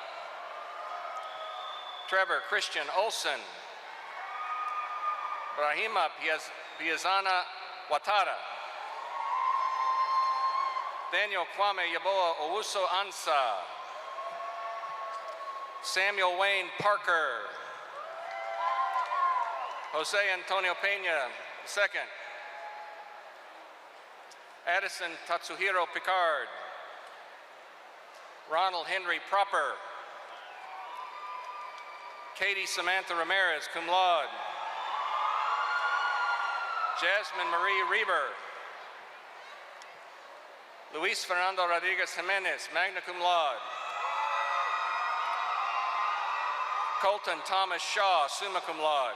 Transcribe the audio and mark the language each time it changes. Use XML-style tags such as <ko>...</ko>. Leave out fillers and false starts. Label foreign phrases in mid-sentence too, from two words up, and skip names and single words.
<en>Trevor Christian Olson. Brahima Piazana Watara. Daniel Kwame Yaboa Owusu Ansa. Samuel Wayne Parker. Jose Antonio Peña II. Addison Tatsuhiro Picard. Ronald Henry Proper. Katie Samantha Ramirez,</en> <la>cum laude.</la> <en>Jasmine Marie Reber. Luis Fernando Rodriguez Jimenez,</en> <la>magna cum laude.</la> <en>Colton Thomas Shaw,</en> <la>summa cum laude.</la>